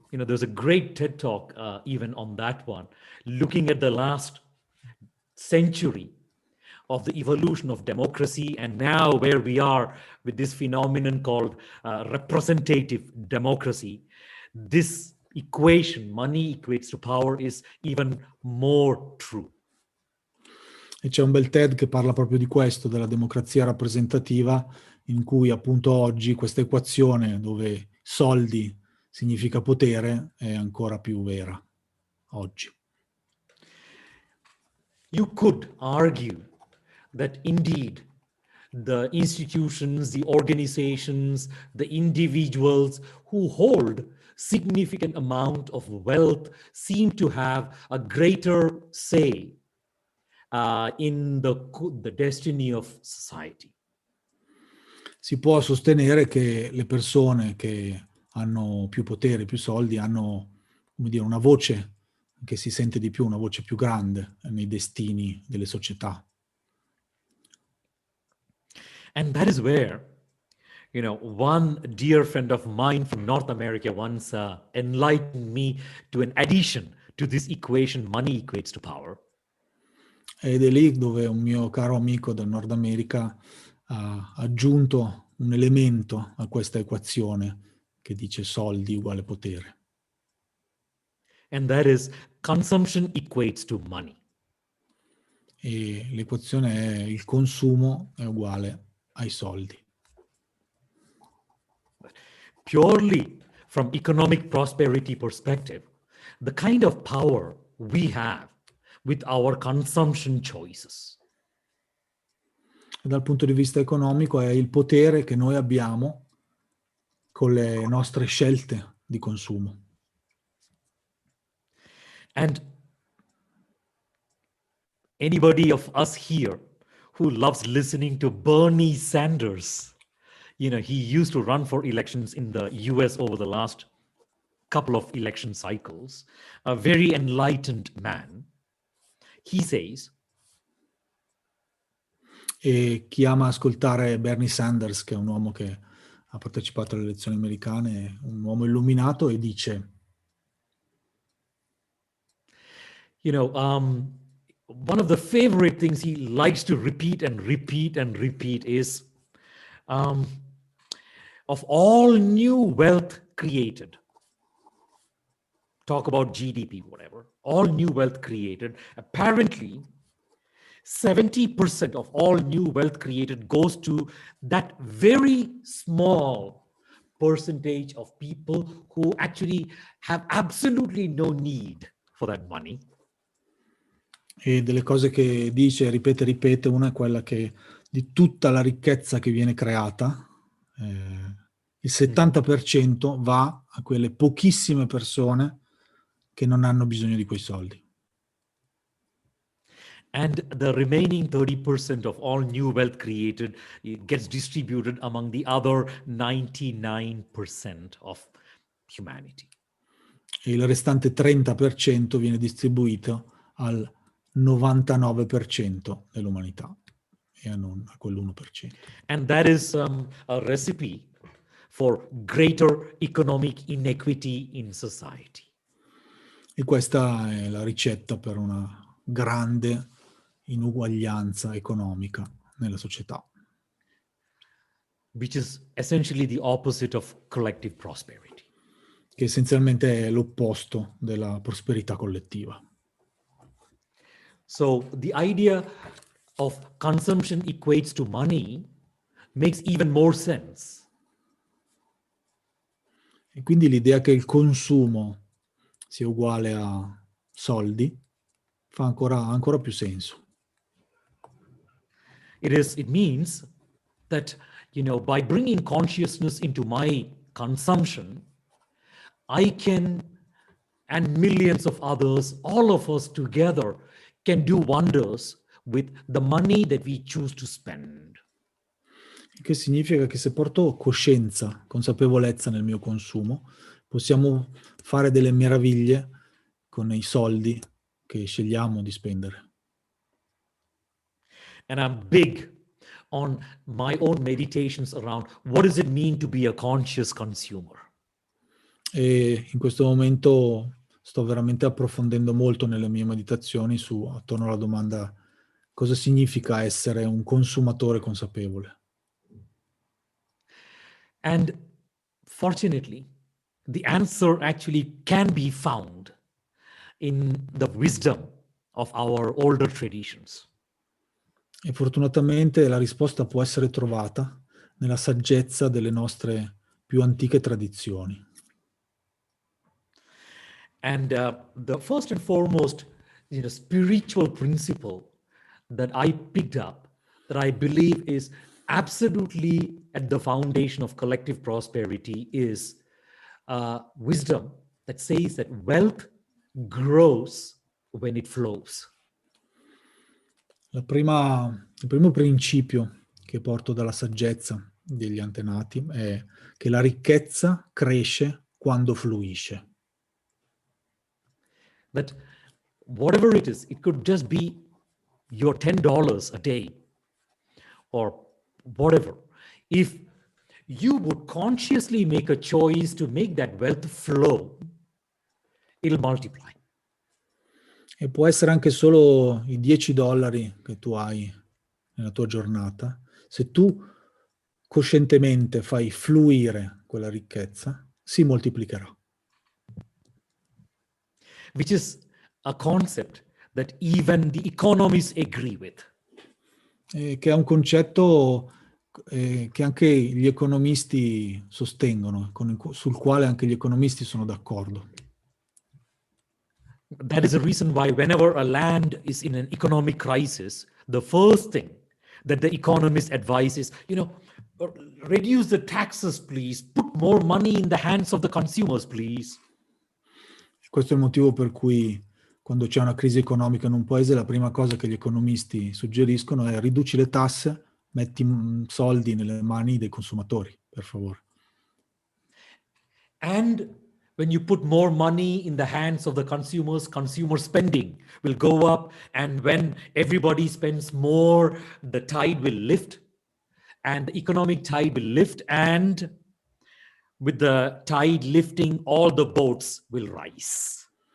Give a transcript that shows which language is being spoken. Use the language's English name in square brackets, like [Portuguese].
[English] There's a great TED talk even on that one, looking at the last century of the evolution of democracy, and now where we are with this phenomenon called representative democracy. This equation, money equates to power, is even more true. [Italian] E c'è un bel TED che parla proprio di questo, della democrazia rappresentativa, in cui appunto oggi questa equazione dove soldi significa potere è ancora più vera oggi. [English] You could argue that indeed the institutions, the organizations, the individuals who hold significant amount of wealth seem to have a greater say in the destiny of society. [Italian] Si può sostenere che le persone che hanno più potere, più soldi, hanno, come dire, una voce che si sente di più, una voce più grande nei destini delle società. [English] And that is where, one dear friend of mine from North America once enlightened me to an addition to this equation, money equates to power. [Italian] Ed è lì dove un mio caro amico del Nord America ha aggiunto un elemento a questa equazione che dice soldi uguale potere. [English] And that is consumption equates to money. [Italian] E l'equazione è il consumo è uguale ai soldi. [English] Purely from economic prosperity perspective, the kind of power we have with our consumption choices. [Italian] Dal punto di vista economico è il potere che noi abbiamo con le nostre scelte di consumo. [English] And anybody of us here who loves listening to Bernie Sanders, he used to run for elections in the US over the last couple of election cycles, a very enlightened man. He says, [Italian] E chi ama ascoltare Bernie Sanders, che è un uomo che ha partecipato alle elezioni americane, un uomo illuminato, e dice: [English] one of the favorite things he likes to repeat and repeat and repeat is um, of all new wealth created, talk about GDP, whatever, all new wealth created, apparently 70% of all new wealth created goes to that very small percentage of people who actually have absolutely no need for that money. [Italian] E delle cose che dice, ripete, una è quella che di tutta la ricchezza che viene creata, il 70% va a quelle pochissime persone che non hanno bisogno di quei soldi. [English] And the remaining 30% of all new wealth created gets distributed among the other 99% of humanity. [Italian] E il restante 30% viene distribuito al 99% dell'umanità e non a quell'1%. [English] And that is a recipe for greater economic inequity in society. [Italian] E questa è la ricetta per una grande inuguaglianza economica nella società, [English] Which is essentially the opposite of collective prosperity. [Italian] che essenzialmente è l'opposto della prosperità collettiva. [English] So the idea of consumption equates to money makes even more sense. [Italian] E quindi l'idea che il consumo sia uguale a soldi fa ancora più senso. [English] It means that, by bringing consciousness into my consumption, I can, and millions of others, all of us together, can do wonders with the money that we choose to spend. [Italian] Che significa che se porto coscienza, consapevolezza nel mio consumo, possiamo fare delle meraviglie con i soldi che scegliamo di spendere. [English] And I'm big on my own meditations around what does it mean to be a conscious consumer? [Italian] E in questo momento sto veramente approfondendo molto nelle mie meditazioni attorno alla domanda: cosa significa essere un consumatore consapevole? [English] And fortunately, the answer actually can be found in the wisdom of our older traditions. [Italian] E fortunatamente la risposta può essere trovata nella saggezza delle nostre più antiche tradizioni. [English] And the first and foremost, spiritual principle that I picked up, that I believe is absolutely at the foundation of collective prosperity, is wisdom that says that wealth grows when it flows. [Italian] Il primo principio che porto dalla saggezza degli antenati è che la ricchezza cresce quando fluisce. [English] That whatever it is, it could just be your $10 a day or whatever. If you would consciously make a choice to make that wealth flow, it'll multiply. [Italian] E può essere anche solo i $10 che tu hai nella tua giornata. Se tu coscientemente fai fluire quella ricchezza, si moltiplicherà. [English] Which is a concept that even the economists agree with. [Italian] Che è un concetto che anche gli economisti sostengono, sul quale anche gli economisti sono d'accordo. [English] That is the reason why whenever a land is in an economic crisis, the first thing that the economists advise is, reduce the taxes, please. Put more money in the hands of the consumers, please. [Italian] Questo è il motivo per cui quando c'è una crisi economica in un paese, la prima cosa che gli economisti suggeriscono è: riduci le tasse, metti soldi nelle mani dei consumatori, per favore. [English] And When you put more money in the hands of the consumers, consumer spending will go up. And when everybody spends more, the tide will lift and the economic tide will lift. And with the tide lifting, all the boats will rise.